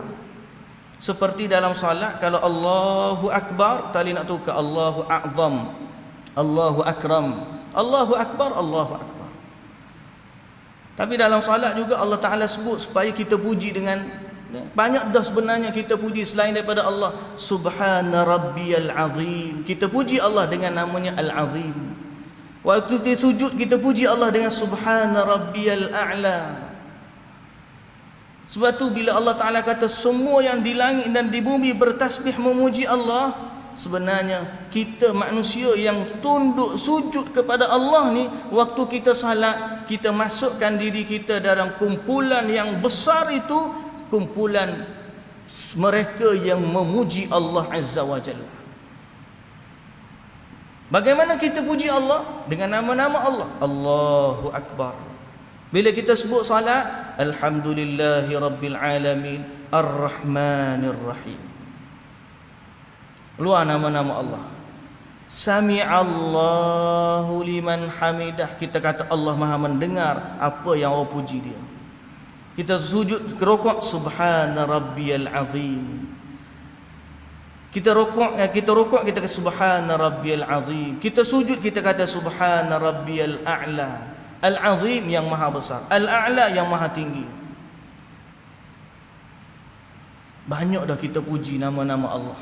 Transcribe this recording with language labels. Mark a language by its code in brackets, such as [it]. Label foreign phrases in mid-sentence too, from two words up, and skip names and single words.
[ms] Seperti dalam salat, kalau [ar] الله أكبر, [ms] tak boleh nak tukar. [ar] الله أعظم، الله أكرم، الله أكبر، الله أكبر. [ms] Tapi dalam salat juga [ar] الله تعالى [ms] sebut supaya kita puji dengan banyak dah sebenarnya kita puji selain daripada Allah. [ar] سبحان ربي العظيم, [ms] kita puji Allah dengan namanya Al-Azim. Waktu kita sujud, kita puji Allah dengan [ar] سبحان ربي الأعلى. [ms] Sebab tu bila [ar] الله تعالى [ms] kata semua yang di langit dan di bumi bertasbih memuji Allah, sebenarnya kita manusia yang tunduk sujud kepada Allah ni, waktu kita salat, kita masukkan diri kita dalam kumpulan yang besar itu, kumpulan mereka yang memuji [ar] الله عز وجل. [ms] Bagaimana kita puji Allah? Dengan nama-nama Allah. [ar] الله أكبر. [ms] Bila kita sebut salat, [ar] الحمد لله رب العالمين، الرحمن الرحيم. [ms] Luar nama-nama Allah. [ar] سمع الله لمن حمده. [ms] Kita kata Allah Maha mendengar apa yang orang puji dia. Kita sujud rukuk, [ar] سبحان ربي العظيم. [ms] Kita rukuk, kita kata [ar] سبحان ربي العظيم. [ms] Kita sujud, kita kata [ar] سبحان ربي الأعلى. [ms] Al-Azim yang maha besar, Al-A'la yang maha tinggi. Banyak dah kita puji nama-nama Allah.